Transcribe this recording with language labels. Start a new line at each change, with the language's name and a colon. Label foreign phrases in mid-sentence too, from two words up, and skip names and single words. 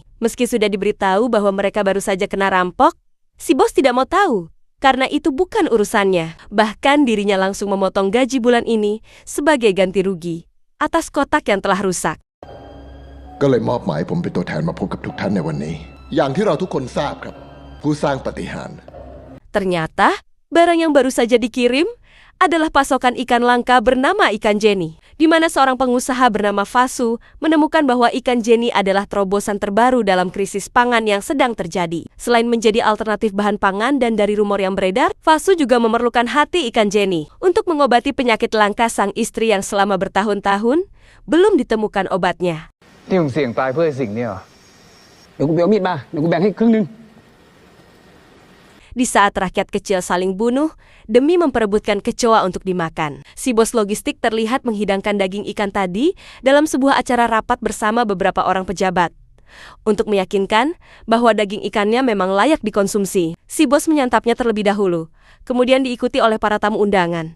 Indonesian: Meski sudah diberitahu bahwa mereka baru saja kena rampok, si bos tidak mau tahu, karena itu bukan urusannya. Bahkan dirinya langsung memotong gaji bulan ini sebagai ganti rugi atas kotak yang telah rusak.
Thai: ก็เลยมอบหมายผมเป็นตัวแทนมาพบกับทุกท่านในวันนี้ อย่างที่เราทุกคนทราบครับ ผู้สร้างปาฏิหาริย์
Indonesian: Ternyata, barang yang baru saja dikirim adalah pasokan ikan langka bernama ikan Jenny, di mana seorang pengusaha bernama Fasu menemukan bahwa ikan Jenny adalah terobosan terbaru dalam krisis pangan yang sedang terjadi. Selain menjadi alternatif bahan pangan dan dari rumor yang beredar, Fasu juga memerlukan hati ikan Jenny untuk mengobati penyakit langka sang istri yang selama bertahun-tahun belum ditemukan obatnya.
Thai: นี่มึงเสี่ยงตายเพื่อไอ้สิ่งนี้เหรอเดี๋ยวกูไปเอามีดมาเดี๋ยวกูแบ่งให้ครึ่งนึง
Indonesian: Di saat rakyat kecil saling bunuh demi memperebutkan kecoa untuk dimakan, si bos logistik terlihat menghidangkan daging ikan tadi dalam sebuah acara rapat bersama beberapa orang pejabat. Untuk meyakinkan bahwa daging ikannya memang layak dikonsumsi, si bos menyantapnya terlebih dahulu, kemudian diikuti oleh para tamu undangan.